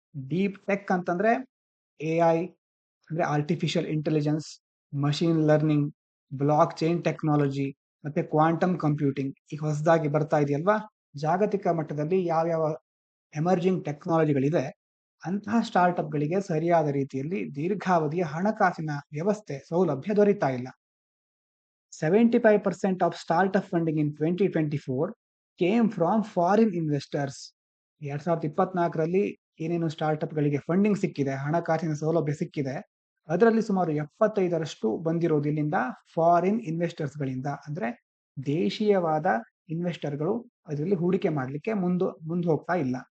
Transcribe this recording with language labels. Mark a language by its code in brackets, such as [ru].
[kn] Deep tech ಅಂತಂದ್ರೆ AI ಅಂದ್ರೆ artificial intelligence, machine learning, block chain technology ಮತ್ತೆ quantum computing ಈಗ ಹೊಸದಾಗಿ ಬರ್ತಾ ಇದೆಯಲ್ವಾ. ಜಾಗತಿಕ ಮಟ್ಟದಲ್ಲಿ ಯಾವ್ಯಾವ ಎಮರ್ಜಿಂಗ್ ಟೆಕ್ನಾಲಜಿಗಳಿದೆ ಅಂತಹ ಸ್ಟಾರ್ಟ್ಅಪ್ಗಳಿಗೆ ಸರಿಯಾದ ರೀತಿಯಲ್ಲಿ ದೀರ್ಘಾವಧಿಯ ಹಣಕಾಸಿನ ವ್ಯವಸ್ಥೆ ಸೌಲಭ್ಯ ದೊರೀತಾ ಇಲ್ಲ. [en] 75% of startup funding in 2024 came from foreign investors. [kn] 2024ರಲ್ಲಿ ಏನೇನು ಸ್ಟಾರ್ಟ್ಅಪ್ಗಳಿಗೆ ಫಂಡಿಂಗ್ ಸಿಕ್ಕಿದೆ, ಹಣಕಾಸಿನ ಸೌಲಭ್ಯ ಸಿಕ್ಕಿದೆ, ಅದರಲ್ಲಿ ಸುಮಾರು 75ರಷ್ಟು ಬಂದಿರೋದು ಇಲ್ಲಿಂದ ಫಾರಿನ್ ಇನ್ವೆಸ್ಟರ್ಸ್ಗಳಿಂದ. ಅಂದ್ರೆ ದೇಶೀಯವಾದ ಇನ್ವೆಸ್ಟರ್ಗಳು ಅದರಲ್ಲಿ ಹೂಡಿಕೆ ಮಾಡಲಿಕ್ಕೆ ಮುಂದೆ ಹೋಗ್ತಾ ಇಲ್ಲ.